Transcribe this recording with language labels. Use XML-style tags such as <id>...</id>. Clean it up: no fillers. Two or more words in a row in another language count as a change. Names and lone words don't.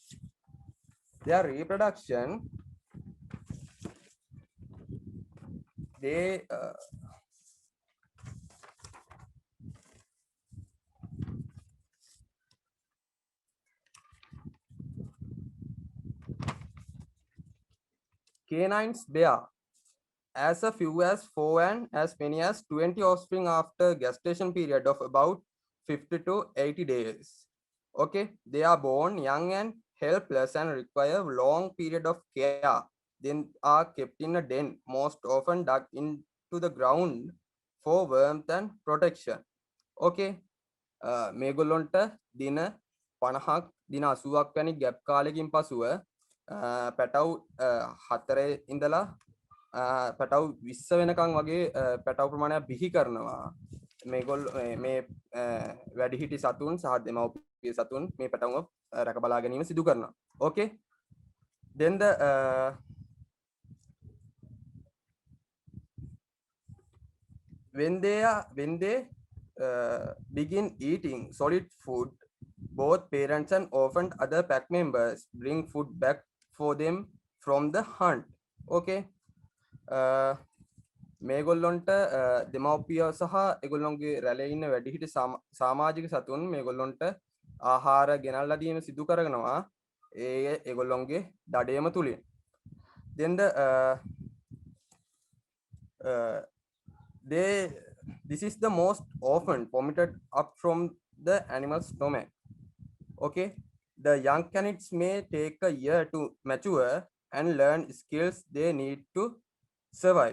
<en>They canines bear as few as 4 and as many as 20 offspring after gestation period of about 50 to 80 days. Okay, they are born young and helpless and require long period of care. Then are kept in a den, most often dug into the ground for warmth and protection.</en> <si>Okay, මේගොල්ලොන්ට දින 50ක් දින 80ක් වැනි ගැප් කාලෙකින් පසුව පැටව් 4 ඉඳලා පැටව් 20 වෙනකන් වගේ පැටව් ප්‍රමාණයක් බිහි කරනවා. මේගොල්ලෝ මේ වැඩිහිටි සතුන් සහ දෙමව්පිය සතුන් මේ පැටවුව රැක බලා ගැනීම සිදු කරනවා.</si> <en>Okay, then when they begin eating solid food, both parents and often other pack members bring food back for them from the hunt.</en> <si>Okay, මේගොල්ලොන්ට දෙමව්පිය සහ ඒගොල්ලොන්ගේ රැළේ ඉන්න වැඩිහිටි සමාජික සතුන් මේගොල්ලොන්ට ආහාර ගෙනල්ලා දීම සිදු කරනවා ඒගොල්ලොන්ගේ දඩයම තුලින්.</si> <en>Then this is the most often vomited up from the animal's stomach. Okay, the young canids may take a year to mature and learn skills they need to survive.</en>